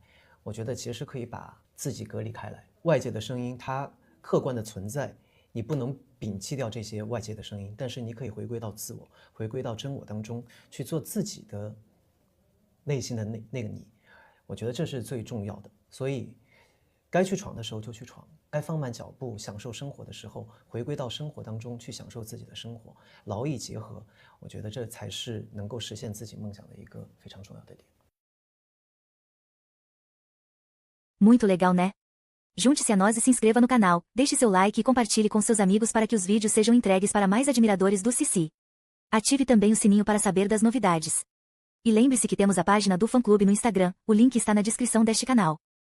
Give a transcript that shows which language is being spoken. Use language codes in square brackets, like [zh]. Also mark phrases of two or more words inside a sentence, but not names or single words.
[zh] 我觉得其实可以把自己隔离开来，外界的声音它客观的存在，你不能摒弃掉这些外界的声音，但是你可以回归到自我，回归到真我当中去做自己的内心的那个你。我觉得这是最重要的。所以该去闯的时候就去闯，该放慢脚步享受生活的时候，回归到生活当中去享受自己的生活，劳逸结合，我觉得这才是能够实现自己梦想的一个非常重要的点。 [pt] Muito legal, né? Junte-se a nós e se inscreva no canal, deixe seu like e compartilhe com seus amigos para que os vídeos sejam entregues para mais admiradores do Cici. Ative também o sininho para saber das novidades. E lembre-se que temos a página do fã-clube no Instagram, o link está na descrição deste canal.